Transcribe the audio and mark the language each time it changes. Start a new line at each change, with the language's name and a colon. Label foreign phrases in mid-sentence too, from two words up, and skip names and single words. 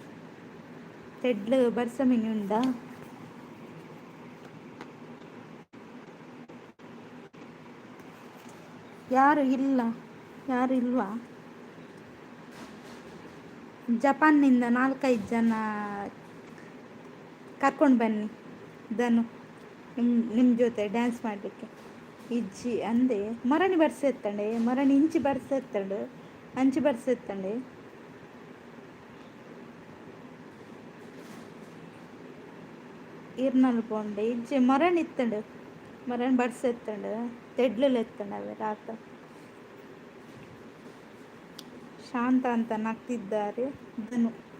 Tulu: ತೆಡ್ಲು ಬರ್ಸ ಮಿನುಂಡ.
Kannada: ಯಾರು ಇಲ್ಲ? ಯಾರು ಇಲ್ವಾ? ಜಪಾನ್ನಿಂದ 4-5 ಜನ ಕರ್ಕೊಂಡು ಬನ್ನಿ ಧನು, ನಿಮ್ಮ ಜೊತೆ ಡ್ಯಾನ್ಸ್ ಮಾಡಲಿಕ್ಕೆ.
Tulu: ಇಜ್ಜಿ ಅಂದೆ ಮರಣಿ ಬರ್ಸೆತ್ತಂಡೆ, ಮರಣಿ ಇಂಚಿ ಬರ್ಸೆತ್ತಂಡು, ಅಂಚಿ ಬರ್ಸೆತ್ತಂಡೆ. ಇರ್ನಲ್ ಪೋಂಡೆ ಇಜ್ಜಿ ಮರಣಿ ಇತ್ತಂಡು, ಮರಣಿ ಬರ್ಸೆತ್ತಂಡು ತೆಡ್ಲು ಎತ್ತಂಡವೆ ರಾತ.
Kannada: ಶಾಂತ ಅಂತ ನಗ್ತಿದ್ದಾರೆ ಧನು.